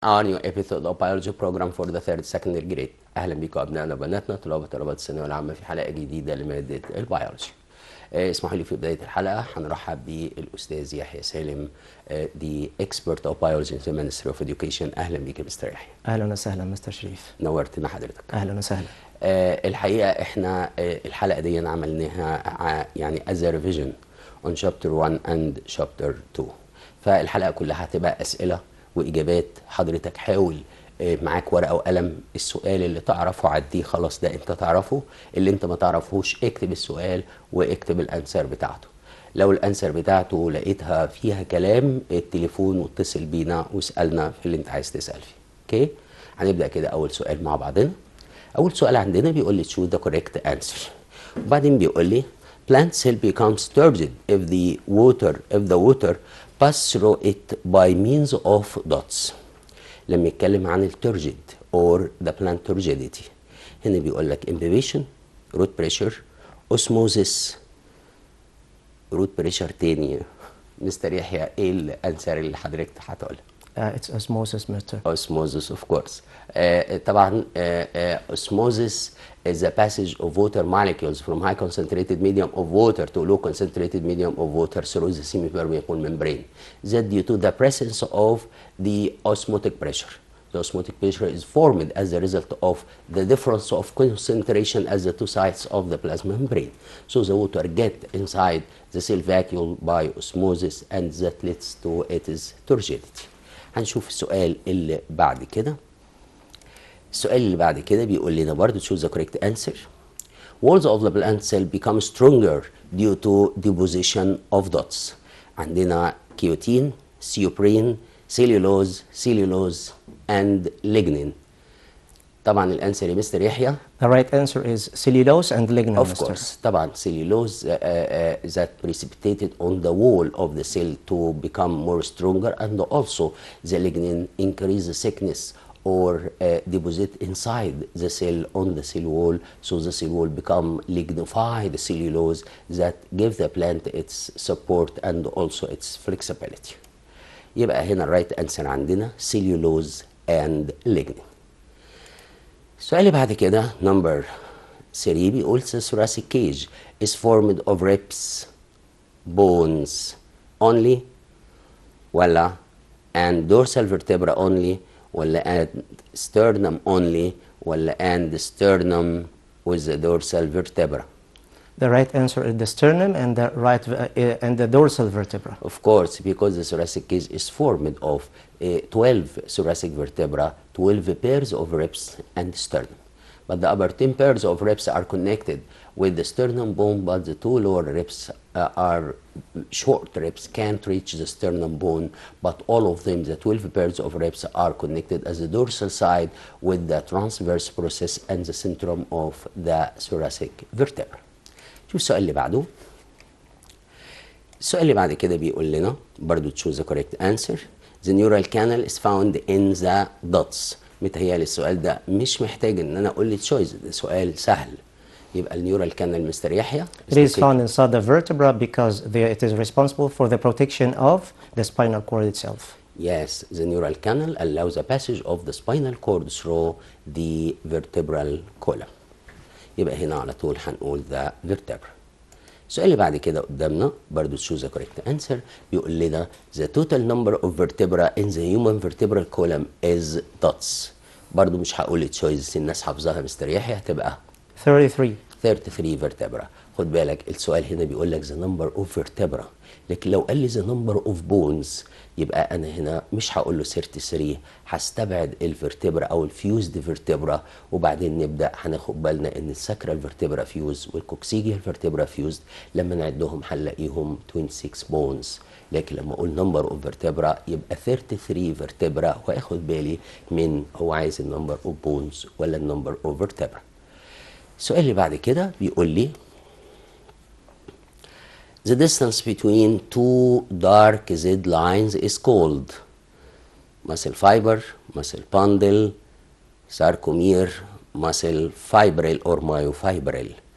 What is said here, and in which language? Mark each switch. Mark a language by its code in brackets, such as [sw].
[en] our new episode of biology program for the third secondary grade. [ar] اهلا بيكم ابنائنا وبناتنا طلاب وطالبات الثانويه العامه في حلقه جديده لماده البيولوجي. اسمحوا لي في بدايه الحلقه هنرحب بالاستاذ يحيى سالم [en] the expert of biology in the Ministry of Education. [ar] اهلا بيك يا مستر يحيى. اهلا وسهلا مستر شريف. نورتنا حضرتك. اهلا وسهلا. الحقيقه احنا الحلقه دي عملناها يعني [en] as a revision on chapter 1 and chapter 2. [ar] فالحلقه كلها هتبقى اسئله واجابات. حضرتك حاول معاك ورقه وقلم، السؤال اللي تعرفه عديه خلاص، ده انت تعرفه. اللي انت ما تعرفهوش اكتب السؤال واكتب الانسر بتاعته. لو الانسر بتاعته لقيتها فيها كلام التليفون واتصل بينا واسالنا في اللي انت عايز تسال فيه. اوكي، هنبدا كده. اول سؤال مع بعضنا. اول سؤال عندنا بيقول لي [en] choose the correct answer. [ar] وبعدين بيقول لي [en] plant cell becomes turgid if the water pass through it by means of dots. [ar] لما يتكلم عن الترجد [en] or the plant turgidity، [ar] هنا بيقول لك [en] imbibition، root pressure، osmosis. [ar] root pressure تاني مستر يحيى، ايه الانسر اللي حضرتك هتقولها؟ [en] It's osmosis, Mr. Osmosis, of course. طبعا osmosis is the passage of water molecules from high concentrated medium of water to low concentrated medium of water through the semipermeable membrane. That due to the presence of the osmotic pressure. The osmotic pressure is formed as a result of the difference of concentration at the two sides of the plasma membrane. So the water get inside the cell vacuole by osmosis, and that leads to its turgidity. [ar] هنشوف السؤال اللي بعد كده. السؤال اللي بعد كده بيقول لنا برضه [en] choose the correct answer. Walls of the plant cell become stronger due to deposition of dots. [ar] عندنا كيوتين، سيوبرين، cellulose and lignin. طبعا الانسر يا مستر يحيى. [en] The right answer is cellulose and lignin, Of Mr. course. طبعا cellulose that precipitated on the wall of the cell to become more stronger, and also the lignin increase the thickness or deposit inside the cell on the cell wall, so the cell wall become lignified cellulose that give the plant its support and also its flexibility. [ar] يبقى هنا الرايت انسر عندنا cellulose and lignin. السؤال اللي بعد كده نمبر 3 بيقول [en] the thoracic cage is formed of ribs bones only ولا and dorsal vertebra only ولا and sternum only ولا and sternum with the dorsal vertebra. The right answer is the sternum and the dorsal vertebra. Of course, because the thoracic cage is formed of 12 thoracic vertebra, 12 pairs of ribs and sternum. But the upper 10 pairs of ribs are connected with the sternum bone, but the two lower ribs are short ribs, can't reach the sternum bone, but all of them, the 12 pairs of ribs, are connected as the dorsal side with the transverse process and the centrum of the thoracic vertebra. [ar] شوف السؤال اللي بعده. السؤال اللي بعد كده بيقول لنا برضو [en] choose the correct answer. The neural canal is found in the dots. [ar] متهيألي السؤال ده مش محتاج ان انا اقول لي choice، ده سؤال سهل. يبقى النيورال كانال مستر يحيى [en] It is found inside the vertebra because it is responsible for the protection of the spinal cord itself. Yes, the neural canal allows the passage of the spinal cord through the vertebral column. [ar] يبقى هنا على طول هنقول the vertebra. السؤال اللي بعد كده قدامنا برضو [en] choose the correct answer. [ar] بيقول لنا [en] the total number of vertebra in the human vertebral column is dots. [ar] برضو مش هقول choice، الناس حافظاها مستر يحيى، هتبقى 33 vertebra. خد بالك السؤال هنا بيقول لك [en] the number of vertebra، [ar] لكن لو قال لي [en] the number of bones [ar] يبقى انا هنا مش هقول له 33، هستبعد الفرتبرا او الفيوزد فيرتبرا، وبعدين نبدا هناخد بالنا ان الساكرال فيرتبرا فيوز والكوكسيجيال فيرتبرا فيوزد، لما نعدهم هنلاقيهم 26 بونز. لكن لما اقول نمبر اوف فيرتبرا يبقى 33 فيرتبرا، واخد بالي من هو عايز النمبر اوف بونز ولا النمبر اوف فيرتبرا. السؤال اللي بعد كده بيقول لي [en] the distance between two dark Z lines is called muscle fiber, muscle bundle, sarcomere, muscle fibril or myofibril.